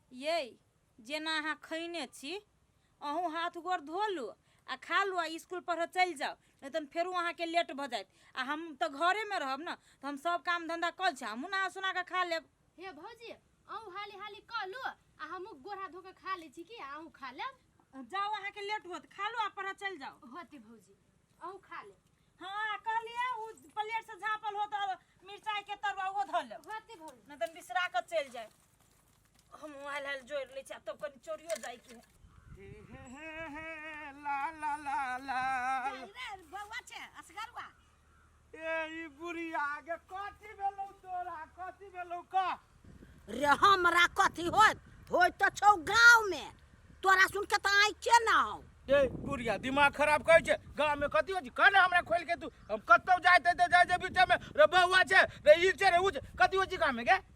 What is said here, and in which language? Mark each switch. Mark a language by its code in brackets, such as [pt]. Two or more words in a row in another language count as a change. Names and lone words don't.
[mai] ये जेना अहाँ खैने छी अहूँ हाथ गोर धो लू आ खा लू आ स्कूल पढ़ चल जाओ नहीं तो फेरू अहाँ के लेट भ जात आ हम तो घरे में रहब न तो हम सब काम धंधा कर छी हमहू नहा सुना के खा लेब हे भौजी अहूँ हाली हाली क लू आ हमहू गोर हाथ धो के खा लै छी कि अहूँ खा लेब जाओ अहाँ के लेट होत खा लो आ पढ़ चल जाओ होती भौजी अहूँ खा ले हाँ कहलिए उ प्लेट से झापल हो तो मिर्चाई के तरुआ वो धो ले होती भौजी न त बिसरा के चल जाए हम हाल हाल जोड़ ले छी तब कनी चोरियो जाय के ला ला ला ला रे बौआ छै असगरवा ए ई बुढ़िया के कथि भेलौ तोरा कथि भेलौ का रे हमरा कथी होय त छौ गांव में तोरा सुन के त आई के ना हो ए बुढ़िया दिमाग खराब कर छे गांव में कथि हो छी कहना हमरा खोल के तू हम कतौ जाते ते जाय जे बीच में रे बउआ छे रे ई छे रे उ कथि हो छी गांव में के